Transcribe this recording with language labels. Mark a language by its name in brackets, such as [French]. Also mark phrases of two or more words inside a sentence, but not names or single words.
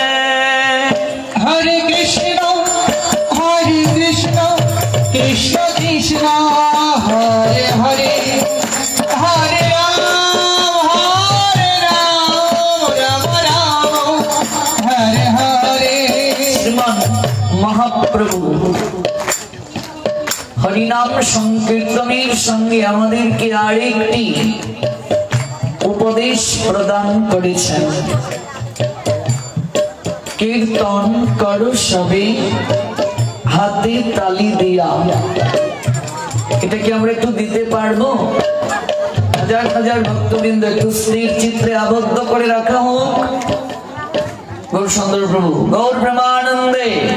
[Sanskrit] Hare Krishna Krishna Krishna Hare Hare Hare Ram Ram Ram Hare Hare [Bangla] শ্রীমান মহাপ্রভু হরিনাম সংকীর্তনের সঙ্গে আমাদেরকে আরেকটি উপদেশ প্রদান করেছেন কীর্তন করো সবে হাতে তালি দিয়া এটা কি আমরা একটু দিতে পারবো হাজার হাজার ভক্তবৃন্দ একটু স্থির চিত্রে আবদ্ধ করে রাখা হোক গৌর সুন্দর প্রভু গৌর প্রেমানন্দে